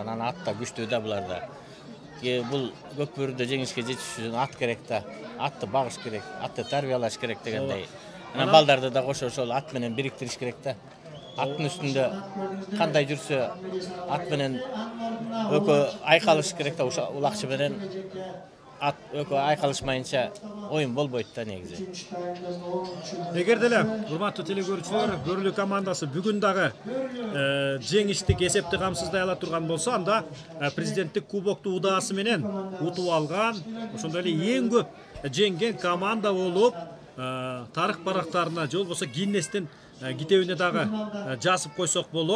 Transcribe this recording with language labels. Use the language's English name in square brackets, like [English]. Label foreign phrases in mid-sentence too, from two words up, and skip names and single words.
[Kyrgyz] Анан ат да күчтүү да буларда. Бул Көкбөрүдө жеңишке жетиш үчүн ат керек да. Атты багыш керек, атты тарбиялаш керек дегендей. Анан балдарды да кошо ошол ат менен бириктириш керек да. Аттын үстүндө кандай жүрсө, ат менен өкө айкалыш керек да, улакчы менен ат өкө айкалышмайынча оюн болбойт da негизи. Эгер деле урматтуу телекөрүүчүлөр, Бөрүлү командасы бүгүн дагы жеңиштик эсепти камсыздай ала турган болсо, анда президенттик кубокту удаасы менен утуп алган, ошондой эле эң көп жеңген команда болуп, тарых барактарына же болбосо Гиннестин китебине дагы жазып койсок болот.